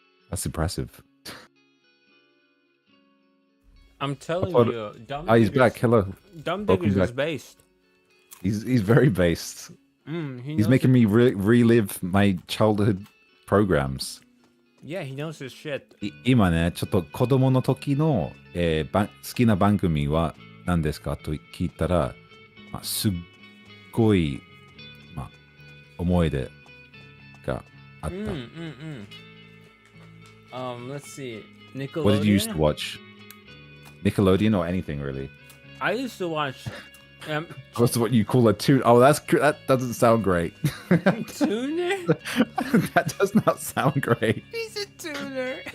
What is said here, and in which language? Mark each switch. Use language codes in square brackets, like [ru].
[en] That's impressive. I'm telling you, Dumb he's back. Hello. Dumb Welcome Diggers is back. based. He's very based. He's making me relive my childhood programs. Yeah, he knows his shit. [ja] 今ね、ちょっと子供の時の、好きな番組は何ですかと聞いたら、すっごい、思い出があった。 [en] Let's see. Nickelodeon? What did you used to watch? Nickelodeon or anything really? I used to watch... What's what you call a tune? Oh, that doesn't sound great. Tuner? That does not sound great. He's a tuner.